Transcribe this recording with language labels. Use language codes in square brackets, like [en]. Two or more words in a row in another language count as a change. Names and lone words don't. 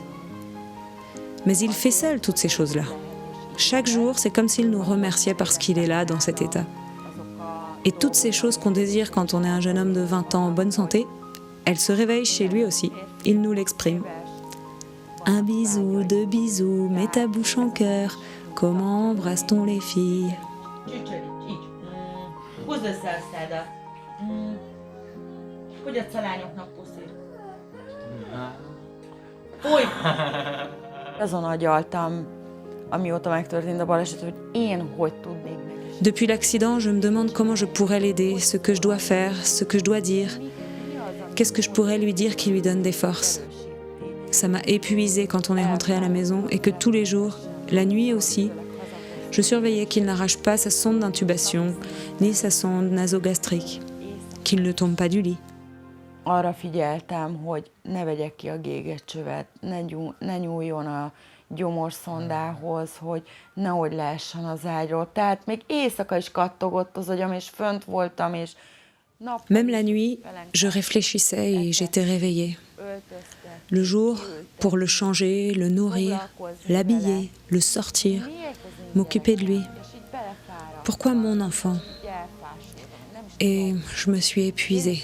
[fr] Mais il fait seul toutes ces choses-là. Chaque jour, c'est comme s'il nous remerciait parce qu'il est là dans cet état. Et toutes ces choses qu'on désire quand on est un jeune homme de 20 ans en bonne santé, elles se réveillent chez lui aussi. Il nous l'exprime. Un bisou, deux bisous, mets ta bouche en cœur. Comment embrasse-t-on les filles? [hu] Csücsöri, így. Húzd össze a szádat. Hogy adsz a lányoknak puszit? Fúj! Azon agyaltam, amióta megtörtént a baleset, hogy én hogy tudnék neki. [fr] Depuis l'accident, je me demande comment je pourrais l'aider, ce que je dois faire, ce que je dois dire. Qu'est-ce que je pourrais lui dire qui lui donne des forces? Ça m'a épuisée quand on est rentré à la maison et que tous les jours, la nuit aussi, je surveillais qu'il n'arrache pas sa sonde d'intubation ni sa sonde nasogastrique, qu'il ne tombe pas du lit. [hu] Arra figyeltem, hogy ne vegyek ki a gégetcsövet, ne nyúljon a gyomorszondához, hogy nehogy leessen az ágyról. Tehát még éjszaka is kattogott az agyam, és fönt voltam, és [fr] Même la nuit, je réfléchissais et j'étais réveillée. Le jour, pour le changer, le nourrir, l'habiller, le sortir, m'occuper de lui. Pourquoi mon enfant? Et je me suis épuisée.